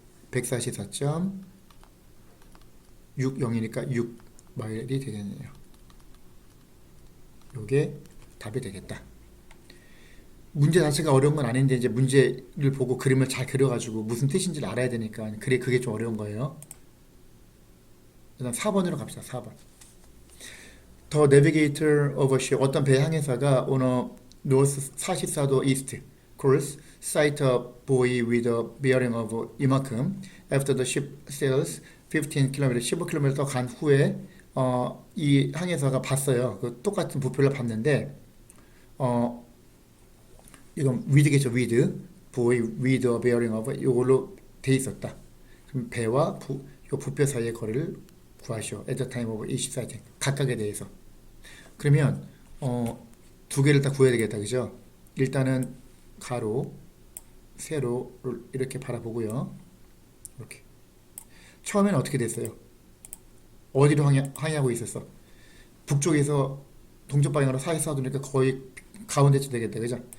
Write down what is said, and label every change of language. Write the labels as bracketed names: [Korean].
[Korean] 144.60이니까 6마일이 되겠네요. 요게 답이 되겠다. 문제 자체가 어려운 건 아닌데 이제 문제를 보고 그림을 잘 그려가지고 무슨 뜻인지를 알아야 되니까 그게 좀 어려운 거예요. 일단 4번으로 갑시다. 4번. [English] The navigator of a ship, [Korean] 어떤 배 항해사가 [English] on a north 44도 east course sight a buoy with a bearing of [Korean] 이만큼 [English] after the ship sails 15km, 15km [Korean] 더 간 후에 이 항해사가 봤어요. 그 똑같은 부표를 봤는데 이건 with겠죠. [English] with buoy with a bearing of [Korean] 이걸로 돼 있었다. 그럼 배와 부표 사이의 거리를 구하시오. [English] at the time of each sighting [Korean] 각각에 대해서. 그러면 두 개를 다 구해야 되겠다. 그죠? 일단은 가로, 세로를 이렇게 바라보고요. 이렇게. 처음에는 어떻게 됐어요? 어디로 항해하고 있었어? 북쪽에서 동쪽 방향으로 44도니까 거의 가운데쯤 되겠다. 그죠?